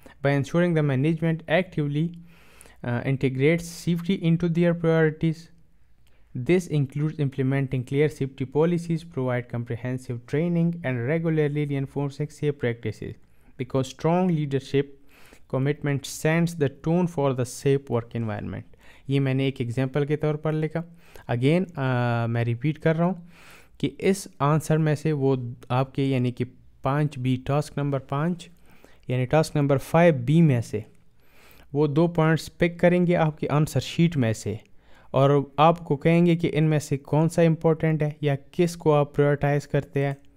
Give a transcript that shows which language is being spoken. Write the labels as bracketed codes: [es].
[en] By ensuring the management actively integrates safety into their priorities. This includes implementing clear safety policies, provide comprehensive training, and regularly reinforcing safe practices, because strong leadership commitment sets the tone for the safe work environment. [hi] ये मैंने एक example के तौर पर लिखा. Again मैं repeat कर रहा हूँ कि इस आंसर में से वो आपके यानी कि 5B टास्क नंबर 5 यानी टास्क नंबर 5B में से वो दो पॉइंट्स पिक करेंगे आपकी आंसर शीट में से, और आपको कहेंगे कि इनमें से कौन सा इम्पोर्टेंट है या किस को आप प्रायोरिटाइज करते हैं.